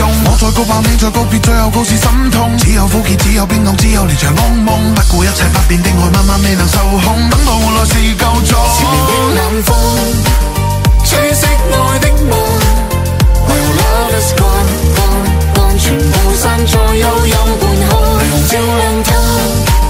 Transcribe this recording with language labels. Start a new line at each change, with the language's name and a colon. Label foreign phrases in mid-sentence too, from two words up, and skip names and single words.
Cantonese: 我再告白你再告別，最後告是心痛。只有苦澀，只有冰凍，只有連場噩夢。不顧一切不變的愛，慢慢未能受控，等到換來是夠鐘。前面的晚風，吹熄愛的夢，為何
English: love is gone，
Cantonese: 全部散在悠悠半空。亮照亮他。